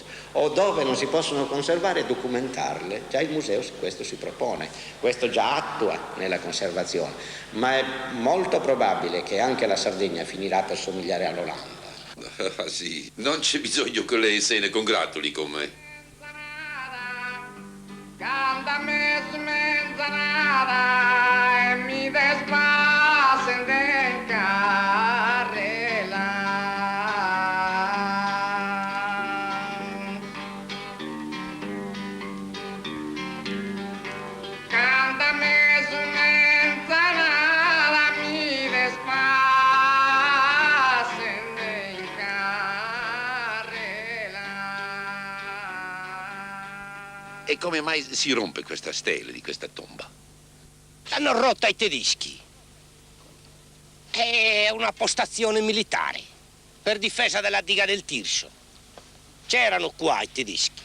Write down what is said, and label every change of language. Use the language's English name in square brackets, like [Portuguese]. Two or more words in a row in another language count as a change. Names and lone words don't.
[Italian] O dove non si possono conservare, documentarle. Già il museo su questo si propone, questo già attua nella conservazione, ma è molto probabile che anche la Sardegna finirà per somigliare all'Olanda. Ah sì, non c'è bisogno che lei se ne congratuli con me. [Sardinian] Cántame su menzanada, mi despasen de carrela. Cántame su menzanada, mi despasen de carrela. [Italian] E come mai si rompe questa stele di questa tomba? L'hanno rotta i tedeschi. È una postazione militare per difesa della diga del Tirso. C'erano qua i tedeschi.